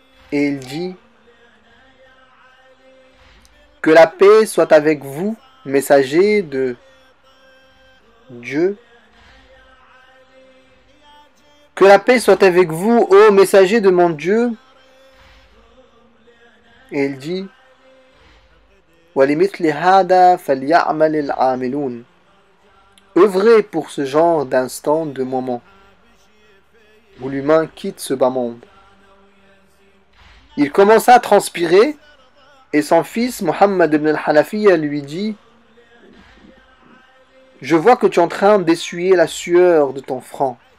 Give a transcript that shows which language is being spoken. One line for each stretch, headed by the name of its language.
French: Et il dit: que la paix soit avec vous, messager de Dieu. Que la paix soit avec vous, ô messager de mon Dieu. Et il dit:
Arabic: وَلِمِثْلِ هَذَا فَلْيَعْمَلِ الْعَامِلُونَ.
French: Œuvrez pour ce genre d'instant, de moment, où l'humain quitte ce bas monde. Il commença à transpirer, et son fils, Muhammad ibn al-Hanafiya, lui dit: je vois que tu es en train d'essuyer la sueur de ton front.